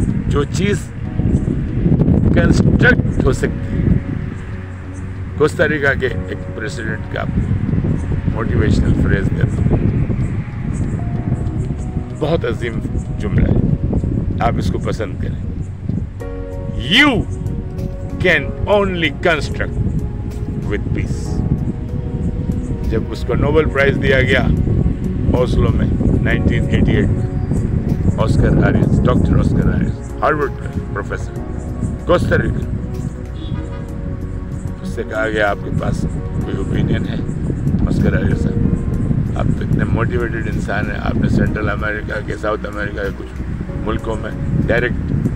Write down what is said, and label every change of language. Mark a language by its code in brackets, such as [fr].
[ur] جو چیز کنسٹرکٹ ہو سکتی ہے. کوسٹاریکا کے ایک پریزیڈنٹ کا موٹیویشنل فریز دیتا ہوں, بہت عظیم جملہ ہے, آپ اس کو پسند کریں. [en] You can only construct with peace. [ur] جب اس کو نوبل پرائز دیا گیا اوسلو میں 1988 میں, آسکر آریس, ڈاکٹر آسکر آریس, ہارورڈ کا پروفیسر, کوسٹاریکا, اس سے کہا گیا آپ کے پاس کوئی اوپینین ہے؟ آسکر آریس صاحب, آپ تو اتنے موٹیویٹڈ انسان ہیں, آپ نے سینٹرل امریکہ کے, ساؤتھ امریکہ کے کچھ ملکوں میں ڈائریکٹ